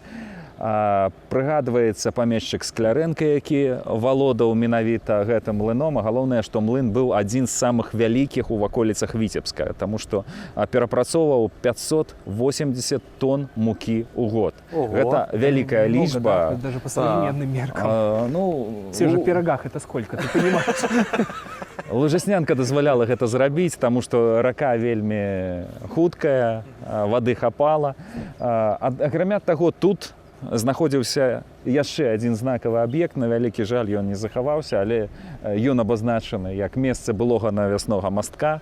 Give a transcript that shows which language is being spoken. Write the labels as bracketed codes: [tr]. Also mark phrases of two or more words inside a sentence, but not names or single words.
[be] Прыгадваецца памешчык Склярэнка, які валодаў менавіта гэтым млыном, а галоўнае, што млын быў адзін з самых вялікіх у ваколіцах Віцебска, таму што перапрацоўваў 580 тонн мукі ў год. Гэта вялікая лічба. [ru] Да? Даже по современным меркам. В тех же пирогах это сколько, ты понимаешь? [be] Лужыснянка дазваляла гэта зрабіць, таму што рака вельмі хуткая, вады хапала. Акрамя таго, тут знаходзіўся яшчэ адзін знакавы аб'ект, на вялікі жаль ён не захаваўся, але ён абазначаны як месца былога навяснога мастка.